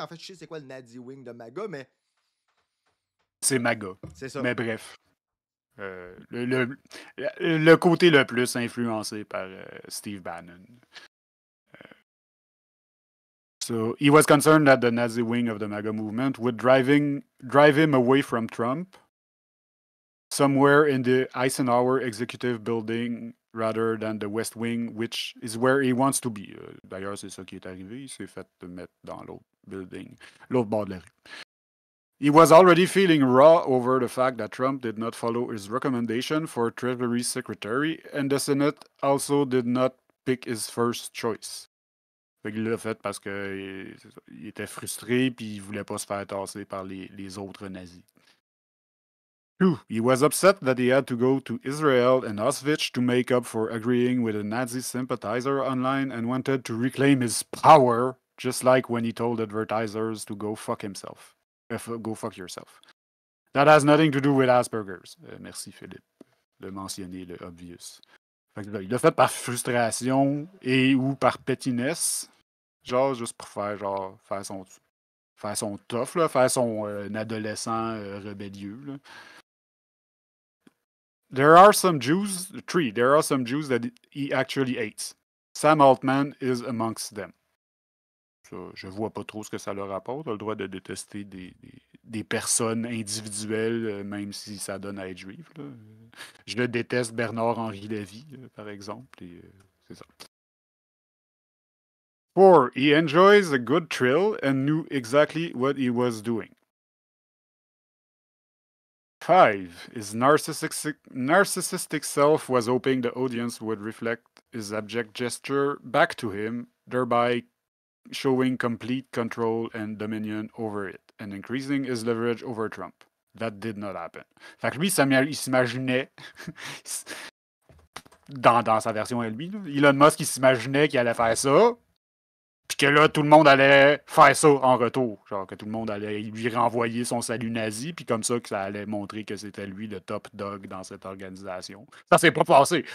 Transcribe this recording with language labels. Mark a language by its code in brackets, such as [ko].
[fr] En fait, je sais c'est quoi le Nazi Wing de MAGA, mais C'est MAGA. c'est ça. Mais bref. Le côté le plus influencé par Steve Bannon. [en] So he was concerned that the Nazi wing of the MAGA movement would drive him away from Trump somewhere in the Eisenhower executive building rather than the West Wing, which is where he wants to be. [fr] D'ailleurs, c'est ça qui est arrivé. Il s'est fait mettre dans l'autre building, l'autre bord de la rue. [en] He was already feeling raw over the fact that Trump did not follow his recommendation for Treasury Secretary, and the Senate also did not pick his first choice. [fr] Fait qu'il l'a fait parce qu'il était frustré puis il voulait pas se faire tasser par les autres nazis. [en] Two, he was upset that he had to go to Israel and Auschwitz to make up for agreeing with a Nazi sympathizer online and wanted to reclaim his power, just like when he told advertisers to go fuck himself. Go fuck yourself. That has nothing to do with Asperger's. [fr] Merci Philippe de mentionner le obvious. Fait que là, il l'a fait par frustration et ou par pettiness. Genre, juste pour faire son tough, là, faire son adolescent rébellieux. Là. [en] There are some Jews that he actually hates. Sam Altman is amongst them. [fr] Ça, je vois pas trop ce que ça leur apporte. On a le droit de détester des personnes individuelles, même si ça donne à être juif. Là. Je le déteste Bernard-Henri Lévy, par exemple. Et, c'est ça. 4. [en] He enjoys a good thrill and knew exactly what he was doing. 5. His narcissistic self was hoping the audience would reflect his abject gesture back to him, thereby showing complete control and dominion over it, and increasing his leverage over Trump. That did not happen. [fr] Fait que lui, il s'imaginait, dans sa version à lui, Elon Musk, il s'imaginait qu'il allait faire ça, puis que là, tout le monde allait faire ça en retour. Genre que tout le monde allait lui renvoyer son salut nazi, puis comme ça, que ça allait montrer que c'était lui le top dog dans cette organisation. Ça s'est pas passé.